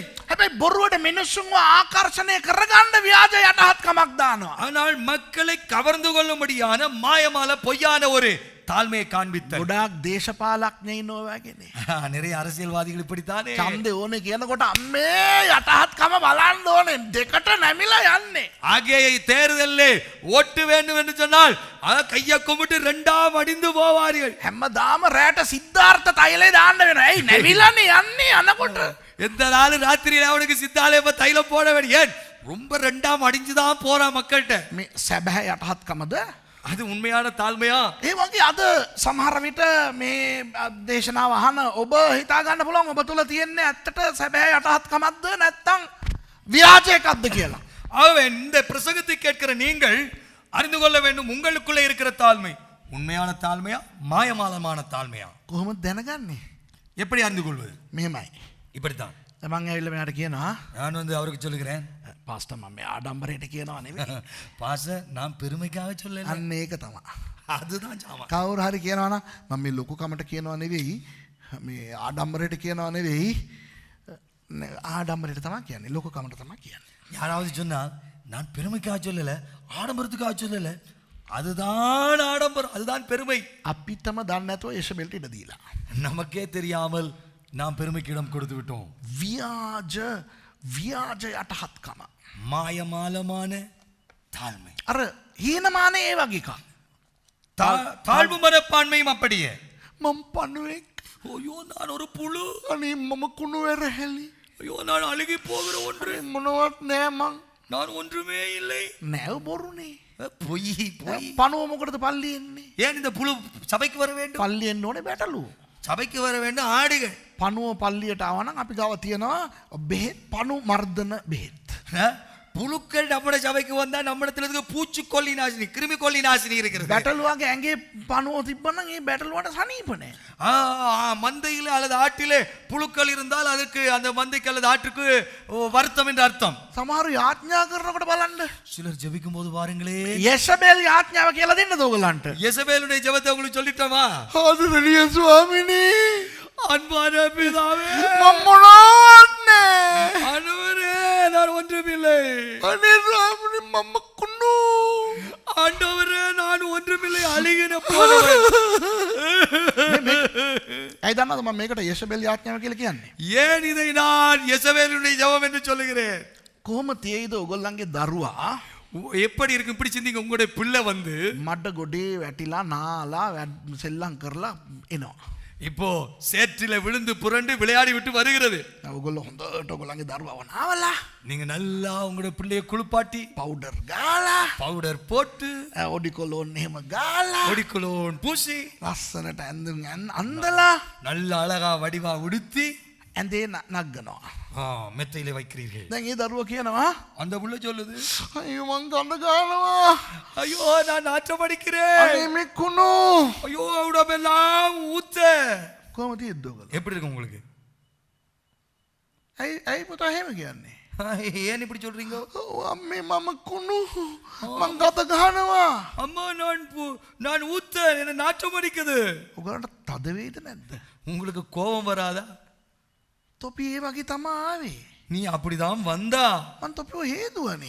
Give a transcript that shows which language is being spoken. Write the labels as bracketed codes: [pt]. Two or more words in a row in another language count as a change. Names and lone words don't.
[si] හැබැයි බොරුවට මිනිස්සුන්ව ආකර්ෂණය කරගන්න ව්‍යාජ යටහත්කමක් දානවා. [ta] ஆனால் மக்களை கவர்ந்து கொள்ளும்படியான மாயமால பொய்யான ஒரு தாழ்மையை காண்பித்தல். [si] ගොඩාක් දේශපාලඥයින් ඔය වගේනේ. [ta] நிறைய அரசியல்வாதிகள் இப்படித்தானே. [si] ඡන්දේ ඕනේ කියනකොට අම්මේ යටහත්කම බලන්න ඕනේ දෙකට නැමිලා යන්නේ. [ta] ஆகிய தேர்தலிலே ஓட்டு வேண்டும் என்று சொன்னால் கையை கும்பிட்டு ரெண்டாம் அடிந்து போவார்கள். [si] හැමදාම රැට සිද්ධාර්ථ තෛලේ දාන්න වෙනවා. ඇයි නැමිලානේ යන්නේ අනකොට? [ta] எந்த நாள் ராத்திரியில அவனுக்கு சித்தாலே தைலம் போட வேண்டிய ஏன் ரொம்ப ரெண்டாம் அடிஞ்சுதான் போறா மக்கள்கிட்ட. [si] මේ සැබෑ යටහත්කමද? [ta] அது உண்மையான தாழ்மையா? [si] ඒ වගේ අද සමහර විට මේ දේශනාව අහන ඔබ හිතා ගන්න පුළුවන් ඔබ තුල තියෙන්නේ ඇත්තට සැබෑ යටහත්කමක්ද නැත්නම් ව්‍යාජයක්ද කියලා. [ta] ஆகவே இந்த பிரசங்கத்தை கேட்கிற நீங்கள் அறிந்து கொள்ள வேண்டும், உங்களுக்குள்ளே இருக்கிற தாழ்மை உண்மையான தாழ்மையா மாயமாலமான தாழ்மையா? [si] කොහොමද දැනගන්නේ? [ta] எப்படி அறிந்து கொள்வது? [si] මෙහෙමයි. [ta] இப்படித்தான். [si] මම ඇවිල්ලා මෙයාට කියනවා [ta] நான் அவருக்கு சொல்லுகிறேன், [si] පාස්ටර් මම ආඩම්බරයට කියනවා නෙවෙයි. [ta] பாஸ்டர் நான் பெருமைக்காக சொல்லல. [si] අන්න ඒක තමයි. [ta] அதுதான் சாமா. [si] කවුරු හරි කියනවා නම් මම මේ ලොකු කමට කියනවා නෙවෙයි, මේ ආඩම්බරයට කියනවා නෙවෙයි, ආඩම්බරයට තමයි කියන්නේ, ලොකු කමට තමයි කියන්නේ. [ta] யாராவது சொன்னால் நான் பெருமைக்காக சொல்லல, ஆடம்பரத்துக்காக சொல்லல, அதுதான் ஆடம்பரம், அதுதான் பெருமை. [si] අපිටම දන්නේ නැතුව යෂබෙල්ට ඉඩ දීලා. [ta] நமக்கே தெரியாமல் நாம் பெருமைக்கு இடம் கொடுத்து விட்டோம். [si] ව්‍යාජ යටහත්කම. [ta] மாயமாலமான தாழ்மை. [si] අර හීනමානේ ඒ වගේ එකක්. [ta] தாழ்வு மனப்பான்மையும் அப்படியே. [si] මම පණුවෙක්. [ta] ஐயோ நான் ஒரு புழு. [si] අනේ මම කුණු වැරහැලි. [ta] ஐயோ நான் அழுகி போகிற ஒன்று. [si] මොනවත් නෑ මං. [ta] நான் ஒன்றுமே இல்லை. [si] නැව බොරුනේ. [ta] பொய் பொய். [si] පණුව මොකටද පල්ලි එන්නේ? [ta] ஏன் இந்த புழு சபைக்கு வர வேண்டும்? [si] පල්ලි එන්න ඕනේ බැටළු. [ta] சபைக்கு வர வேண்டும் ஆடுகள். [si] පණුව පල්ලියට ආව නම් අපි ගාව තියෙනවා බෙහෙත්, පණු මර්ධන බෙහෙත්. [ta] புழுக்கள் நம்ம சபைக்கு வந்தா நம்மிடத்துல இருக்கு பூச்சிக்கொல்லி நாசினி கிருமிக்கொல்லி நாசினி இருக்கிறது. [si] බැටළුවගේ ඇඟේ පණුව තිබ්බනම් ඒ බැටළුවට සනීපනේ. [ta] மந்தையில அல்லது ஆட்டிலே புழுக்கள் இருந்தால் அதுக்கு அந்த மந்தைக்கு அல்லது ஆட்டுக்கு வருத்தம் என்று அர்த்தம். [si] සමහරු යාඥා කරනකොට බලන්න. [ta] சிலர் ஜெபிக்கும் போது பாருங்களே, [si] යෙසබෙල් යාඥාව කියලා දෙන්නද ඔයගලන්ට? [ta] யெசபேலுடைய ஜெபத்தை உங்களுக்கு சொல்லிட்டோமா? [si] ආදරණීය ස්වාමිනේ, [ta] அன்பான பிதாவே, [si] මම මොනවද? [ta] ஆண்டவரே நான் ஒன்றுமில்லை. [si] අනේ ස්වාමිනේ මම කුණු. [ta] ஆண்டவரே நான் ஒன்றுமில்லை, அழுகின போனவன். [si] ඇයි දන්නවද මම මේකට යෙසබෙල් යාඥාව කියලා කියන්නේ? [ta] ஏன் இதை நான் யெசபேலுடைய ஜெபம் என்று சொல்லுகிறேன்? [si] කොහොම තියෙයිද ඔයගොල්ලන්ගේ දරුවා [ta] எப்படி இருக்கு? இப்படி சிந்திங்க, உங்களுடைய பிள்ளை வந்து [si] මඩ ගොඩේ වැටිලා නාලා සෙල්ලම් කරලා එනවා. [ta] இப்போ சேற்றில விழுந்து புரண்டு விளையாடி விட்டு வருகிறது. [si] ඔයගොල්ලෝ හොඳට ඔයගොල්ලන්ගේ දරුවාව නාවලා [ta] நீங்க நல்லா உங்களுடைய பிள்ளையை குளிப்பாட்டி [si] පවුඩර් ගාලා [ta] பவுடர் போட்டு [si] ඔඩිකොලෝන් එහෙම ගාලා [ta] ஒடிக்குலோன் பூசி [si] ලස්සනට ඇඳුම් අන්දලා [ta] நல்ல அழகா வடிவா உடுத்தி [si] ඇඳේ නගනවා. [ta] மெத்தையில வைக்கிறீர்கள். [si] දැන් ඒ දරුවා කියනවා [ta] அந்த புள்ள சொல்லுது, [si] අයියෝ මං ගඳ ගන්නවා. [ta] ஐயோ நான் நாற்றம் அடிக்கிறேன், [si] අනේ මේ කුණු. [ta] ஐயோ உடம்பெல்லாம் ஊத்த. [si] කොහොමද තියෙද්ද ඔයගොල්ලෝ? [ta] எப்படி இருக்கு உங்களுக்கு? [si] ඇයි පුතා එහෙම කියන්නේ? [ta] ஏன் இப்படி சொல்றீங்க? [si] අම්මේ මම කුණු. මං ගඳ ගන්නවා. [ta] அம்மா நான் ஊத்த, என்ன நாற்றம் அடிக்குது. [si] ඔයගලන්ට තද වේද නැද්ද? [ta] உங்களுக்கு கோபம் வராதா? [si] තොපි ඒ වගේ තමා ආවේ. [ta] நீ அப்படிதான் வந்தா, [si] මං තොපිව හේදුවනේ.